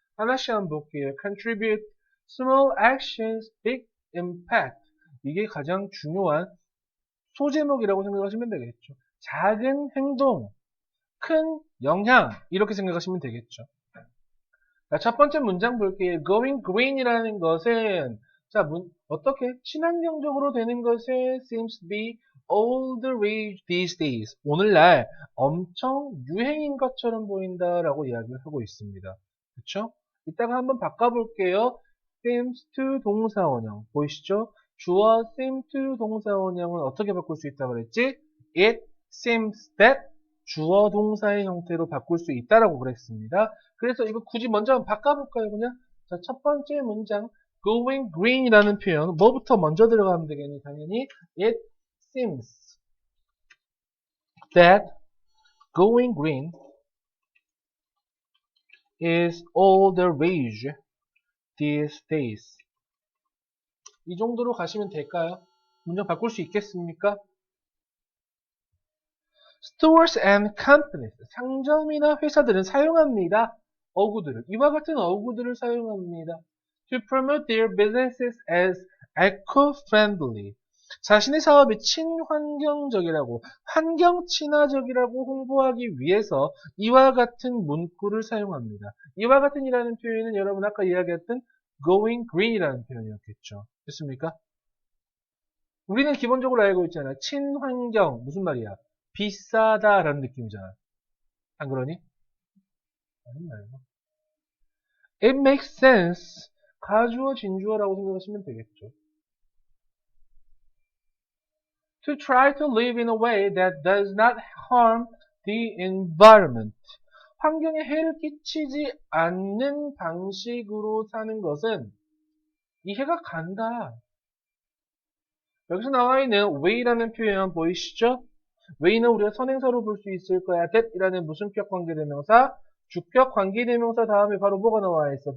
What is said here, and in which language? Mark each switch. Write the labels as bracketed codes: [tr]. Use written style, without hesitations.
[ko] 하나씩 한번 볼게요. [en] Contribute small actions, big impact. [ko] 이게 가장 중요한 소제목이라고 생각하시면 되겠죠. 작은 행동, 큰 영향, 이렇게 생각하시면 되겠죠. 자, 첫 번째 문장 볼게요. [en] Going green이라는 [ko] 것은 자, 어떻게 친환경적으로 되는 것에 [en] seems to be all the rage these days. [ko] 오늘날 엄청 유행인 것처럼 보인다라고 이야기를 하고 있습니다. 그렇죠? 이따가 한번 바꿔볼게요. [en] seems to [ko] 동사원형 보이시죠? 주어 seem to 동사원형은 어떻게 바꿀 수 있다고 그랬지? [en] It seems that [ko] 주어 동사의 형태로 바꿀 수 있다라고 그랬습니다. 그래서 이거 굳이 먼저 한번 바꿔볼까요, 그냥? 자, 첫 번째 문장, going green이라는 표현, 뭐부터 먼저 들어가면 되겠니? 당연히, [en] it seems that going green is all the rage these days. [ko] 이 정도로 가시면 될까요? 문장 바꿀 수 있겠습니까? [en] Stores and companies, [ko] 상점이나 회사들은 사용합니다. 어구들을, 이와 같은 어구들을 사용합니다. [en] To promote their businesses as eco-friendly. [ko] 자신의 사업이 친환경적이라고, 환경 친화적이라고 홍보하기 위해서 이와 같은 문구를 사용합니다. 이와 같은이라는 표현은 여러분 아까 이야기했던 going green이라는 표현이었겠죠. 됐습니까? 우리는 기본적으로 알고 있잖아요. 친환경, 무슨 말이야? 비싸다라는 느낌이잖아. 안 그러니? 아니 말고. [en] It makes sense. [ko] 가주어, 진주어라고 생각하시면 되겠죠. [en] To try to live in a way that does not harm the environment. [ko] 환경에 해를 끼치지 않는 방식으로 사는 것은 이해가 간다. 여기서 나와 있는 way라는 표현 보이시죠? way는 우리가 선행사로 볼 수 있을 거야. that이라는 무슨격 관계대명사, 주격 관계대명사 다음에 바로 뭐가 나와 있어?